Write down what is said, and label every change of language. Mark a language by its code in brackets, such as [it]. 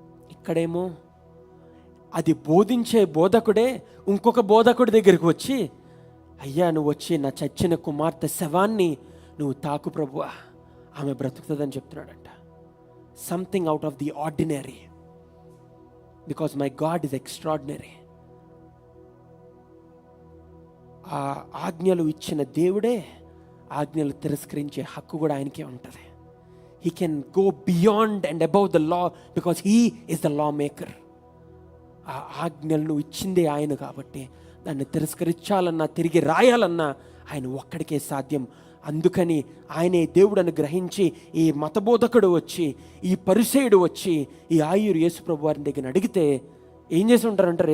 [te] ఇక్కడేమో అది బోధించే బోధకుడే ఇంకొక బోధకుడి దగ్గరికి వచ్చి, అయ్యా నువ్వు వచ్చి నా చచ్చిన కుమార్తె శవాన్ని నువ్వు తాకు ప్రభువా, ఆమె బ్రతుకుతుందని చెప్తున్నాడంట. [en] Something out of the ordinary, because my God is extraordinary. [te] ఆ ఆజ్ఞలు ఇచ్చిన దేవుడే ఆజ్ఞలు తిరస్కరించే హక్కు కూడా ఆయనకే ఉంటుంది. [en] He can go beyond and above the law because he is the law maker. [te] ఆ ఆజ్ఞలను ఇచ్చిందే ఆయన కాబట్టి దాన్ని తిరస్కరించాలన్నా, తిరిగి రాయాలన్నా ఆయన ఒక్కడికే సాధ్యం. అందుకని ఆయనే దేవుడని గ్రహించి ఈ మతబోధకుడు వచ్చి, ఈ పరిసయుడు వచ్చి ఈ ఆయురు యేసుప్రభు వారిని దగ్గర అడిగితే ఏం చేసి ఉంటారంటారు?